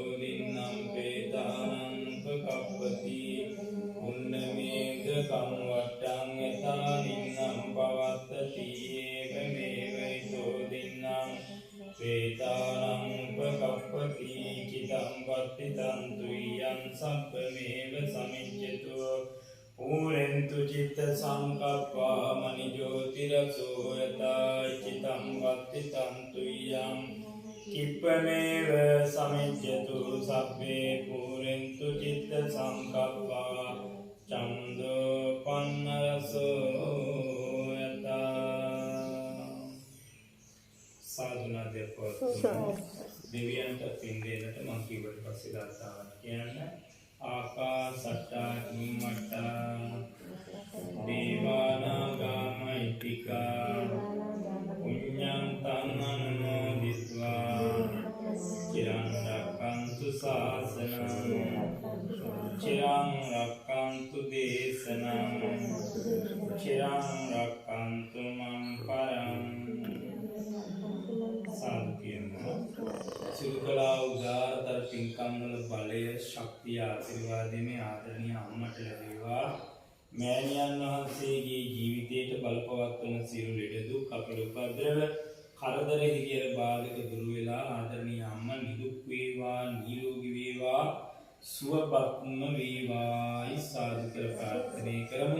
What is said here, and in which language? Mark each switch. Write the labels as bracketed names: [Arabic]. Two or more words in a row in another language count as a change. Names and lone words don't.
[Pali] දින්නම් පේතානං උපකප්පති උන්නමේක කම්වට්ටං යතා නින්නම් පවත්තති ඒව මේවයිතෝ දින්නම් පේතානං උපකප්පති චිතං පත්තිතං තුයං සබ්බමේව සමිච්ඡතු Purentu citta sankappa mani jyotirasoo yata citam vattitam tuyam kippameva samichyatu sabbe purentu citta sankappa chando pannarasoo yata sadhuna [Sinhala] දෙපොත් දෙවියන්ට පින් දෙන්නට මං කීවට පස්සේ ගාථාවක් කියන්න [Pali] ආකාසට්ටා චුම්මට්ටා දේවානාගා මහිත්‍තිකා පුඤ්ඤං තං අනුමෝදිත්වා චිරං රක්ඛන්තු ශාසනං චිරං රක්ඛන්තු දේශනං චිරං රක්ඛන්තු මං පරං [Sinhala] සිරුකලා උදාරතර පින්කම් වල බලය ශක්තිය ආශිර්වාදයේ මේ ආදරණීය අම්මට ලැබේවා. මෑණියන් වහන්සේගේ ජීවිතයට බලපවත්වන සියලු ලෙඩ දුක් අපල උපද්‍රව කරදර හිරියර බාධක දුරු වෙලා ආදරණීය අම්මා නිදුක් වේවා නිරෝගී වේවා සුවපත්ම වේවා ඉස්සාදු කර ප්‍රාර්ථනා කරමු.